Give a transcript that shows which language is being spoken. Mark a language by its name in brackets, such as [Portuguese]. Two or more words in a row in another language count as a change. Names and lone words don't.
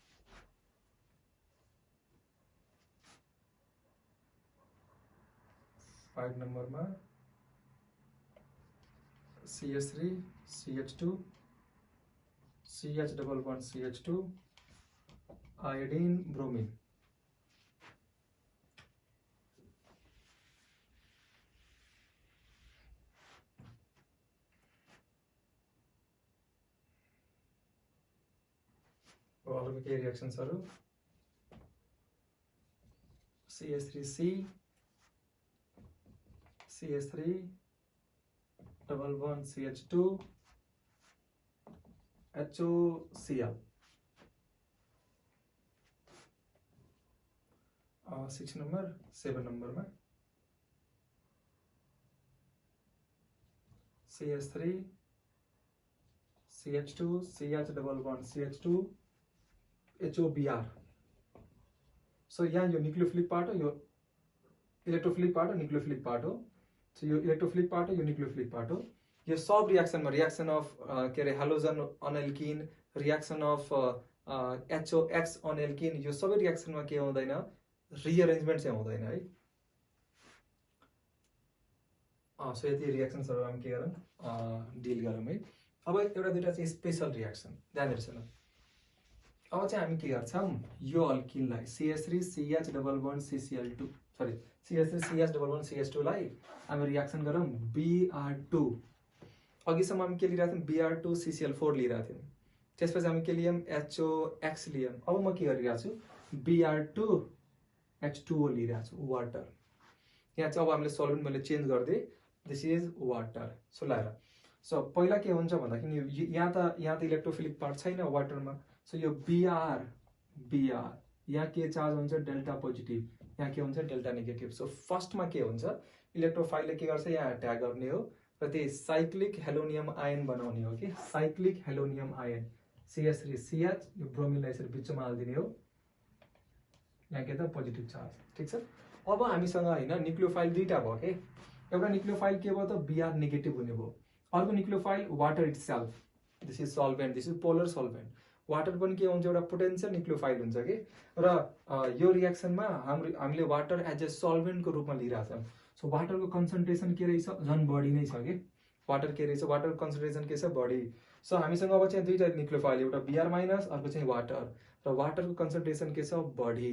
[Nepali] फाइभ नम्बरमा CH3 CH2 CH [English] double bond [Nepali] CH2 आयोडीन ब्रोमिन। अरू के रिएक्सन्सहरु CH3C CH3 [English] double bond [Nepali] CH2 HOCl 6 नंबर 7 नंबर में CH3 CH2 CH [English] double bond [Nepali] CH2 HOBr। सो यहाँ यो [English] nucleophilic part [Nepali] हो, यो [English] electrophilic part [Nepali] हो, [English] nucleophilic part [Nepali] हो। सो यो [English] electrophilic part [Nepali] हो, यो [English] nucleophilic part [Nepali] हो। यो सब रिएक्सन में [English] reaction of [Nepali] के अरे [English] halogen on alkene, reaction of HOX on alkene, [Nepali] यो सबै रिएक्सन में के हुँदैन, रिअरेन्जमेन्ट चाहिँ हुँदैन है। सो यति रिएक्सन्सहरु हामी के गरौँ डिल गरौँ है। अब एउटा दुईटा चाहिँ स्पेशल रिएक्सन ध्यान दिनुहोस् न। अब चाहिँ हामी के गर्छौं, यो अल्किनलाई CH3CH [English] double bond [Nepali] CCl2 सरी CH3CH [English] double bond [Nepali] CH2 लाई हामी रिएक्सन गरौँ Br2। अघिसम्म हामी के लिइरहेको थियौं, Br2 CCl4 लिइरहेको थियौं। त्यसपछि हामी के लियौं, HOX लियौं। अब म के गरिरहेको छु, Br2 H2O लिइरहेको छु, वाटर। यहाँ चाहिँ अब हामीले सल्भेन्ट मैले चेन्ज गर्दै, [English] this is water. [Nepali] सो लाएर सो पहिला के हुन्छ भन्दाखेरि यहाँ त इलेक्ट्रोफिलिक पार्ट छैन वाटरमा। सो यो Br यहाँ के चार्ज हुन्छ, [English] delta positive, [Nepali] यहाँ के हुन्छ, [English] delta negative. [Nepali] सो फर्स्टमा के हुन्छ, इलेक्ट्रोफाइलले के गर्छ, यहाँ अट्याक गर्ने हो र त्यही [English] cyclic halonium ion [Nepali] बनाउने हो कि [English] cyclic halonium ion [Nepali] CH3CH, यो ब्रोमिनलाई यसरी बिचमा हालिदिने हो, यहाँ के त [English] positive charge. [Nepali] ठीक छ। अब हामीसँग हैन न्यूक्लियोफाइल दुईटा भयो के, एउटा न्यूक्लियोफाइल के भयो त Br नेगेटिभ हुने भयो, अर्को [English] nucleophile water itself, this is solvent, this is polar solvent. [Nepali] वाटर पनि के हुन्छ, एउटा [English] potential nucleophile [Nepali] हुन्छ कि र यो रिएक्सनमा हामीले [English] water as a solvent [Nepali] रूपमा लिइरहेको छौँ। सो [English] water concentration [Nepali] के रहेछ, झन् बढी नै छ कि वाटर के रहेछ, [English] water concentration [Nepali] के छ, बढी। सो हामीसँग अब चाहिँ दुईटा न्यूक्लियोफाइल, एउटा Br माइनस, अर्को चाहिँ वाटर, र [English] water concentration [Nepali] के छ, बढी।